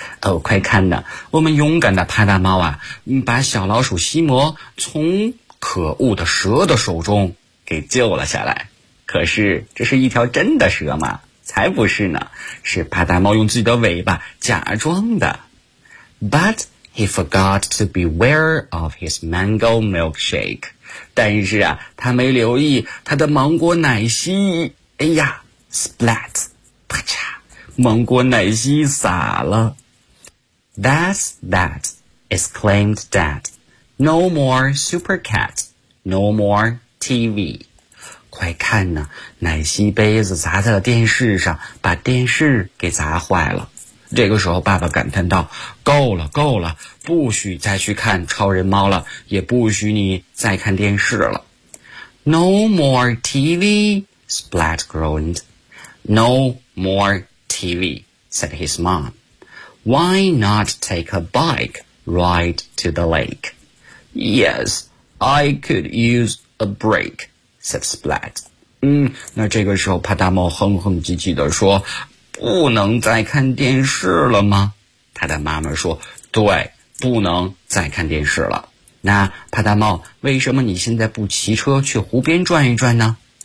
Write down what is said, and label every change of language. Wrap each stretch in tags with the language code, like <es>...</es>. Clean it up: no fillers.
<zh>哦，快看呢，我们勇敢的帕达猫啊，把小老鼠西摩从可恶的蛇的手中给救了下来。可是这是一条真的蛇吗？才不是呢，是帕达猫用自己的尾巴假装的。</zh> <en>But he forgot to beware of his mango milkshake.</en> <zh>但是啊，他没留意他的芒果奶昔。哎呀 ,splat, 啪嚓，芒果奶昔洒了。</zh> <en>That's that, exclaimed Dad. No more Super Cat, no more TV.</en> <zh>快看呢，奶昔杯子砸在了电视上，把电视给砸坏了。这个时候爸爸感叹道，够了够了，不许再去看超人猫了，也不许你再看电视了。</zh> <en>No more TV, Splat groaned. No more TV, said his mom. Why not take a bike ride to the lake? Yes, I could use a break, said Splat.</en> <zh>那这个时候帕达猫哼哼唧唧地说，不能再看电视了吗？他的妈妈说，对，不能再看电视了。那帕达猫，为什么你现在不骑车去湖边转一转呢？</zh>